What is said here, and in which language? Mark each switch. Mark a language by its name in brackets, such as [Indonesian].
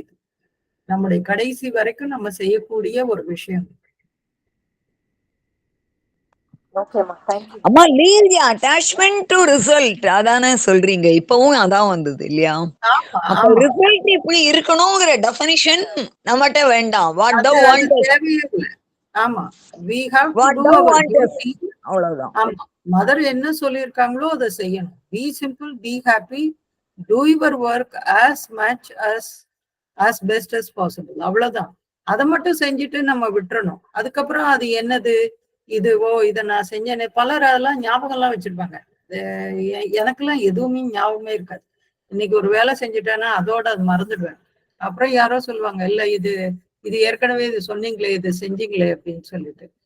[Tamil] இது நம்முடைய கடைசி வரைக்கும் நம்ம செய்யக்கூடிய ஒரு விஷயம். [English] அம்மா leave the attachment to result [Tamil] அதானே சொல்றீங்க? இப்பவும் அதான் வந்தது இல்லையா? அப்ப ரிசல்ட் இப்படி இருக்கணும்ங்கிற டெஃபினிஷன் நம்மகிட்ட வேண்டாம். [English] what to want [Tamil] தேவையில்லை. [English] ஆமா, we have to do our duty. [Tamil] அவ்வளவுதான். ஆமா, மதர் என்ன சொல்லியிருக்காங்களோ அதை செய்யணும். [English] Be simple, be happy, do your work as much as best as possible. [Tamil] அவ்வளவுதான். அதை மட்டும் செஞ்சுட்டு நம்ம விட்டுறணும். அதுக்கப்புறம் அது என்னது இதுவோ இதை நான் செஞ்சேனே, பலர் அதெல்லாம் ஞாபகம் எல்லாம் வச்சிருப்பாங்க. எனக்கெல்லாம் எதுவுமே ஞாபகமே இருக்காது. இன்னைக்கு ஒரு வேலை செஞ்சுட்டேன்னா அதோட அது மறந்துடுவேன். அப்புறம் யாரோ சொல்லுவாங்க, இல்ல இது ஏற்கனவே இது சொன்னீங்களே, இது செஞ்சீங்களே அப்படின்னு சொல்லிட்டு.